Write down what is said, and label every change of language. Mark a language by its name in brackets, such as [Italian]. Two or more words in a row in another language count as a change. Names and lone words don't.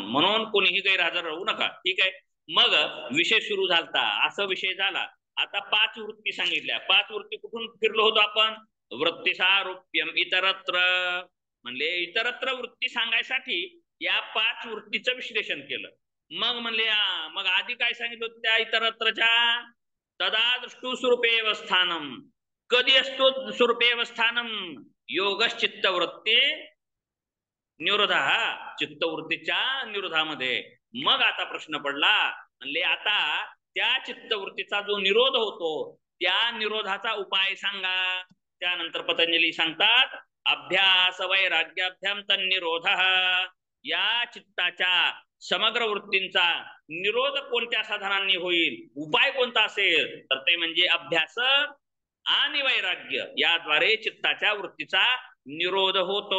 [Marathi] म्हणून कोणीही गैरहजर राहू नका, ठीक आहे? मग विषय सुरू झालता, असा विषय झाला. आता 5 वृत्ती सांगितल्या. 5 वृत्ती कुठून फिरलो होतो आपण? [Sanskrit] वृत्तीसारूप्यम इतरत्र. [Marathi] म्हणले इतरत्र वृत्ती सांगायसाठी या 5 वृत्तीचं विश्लेषण केलं. मग म्हणले मग आधी काय सांगितलं होतं त्या इतरत्रच्या? [Sanskrit] तदा दृष्टु स्वरूपेव स्थानम. [Marathi] कधी असतो [Sanskrit] स्वरूपेव स्थानम? योगश्चित्तवृत्ती निरोधा, [Marathi] चित्तवृत्तीच्या निरोधामध्ये. मग आता प्रश्न पडला, म्हणले आता त्या चित्तवृत्तीचा जो निरोध होतो त्या निरोधाचा उपाय सांगा. त्यानंतर पतंजली सांगतात [Sanskrit] अभ्यास वैराग्याभ्याम तन्निरोध. [Marathi] या चित्ताच्या समग्र वृत्तींचा निरोध कोणत्या साधनांनी होईल, उपाय कोणता असेल तर ते म्हणजे अभ्यास आणि वैराग्य, याद्वारे चित्ताच्या वृत्तीचा निरोध होतो.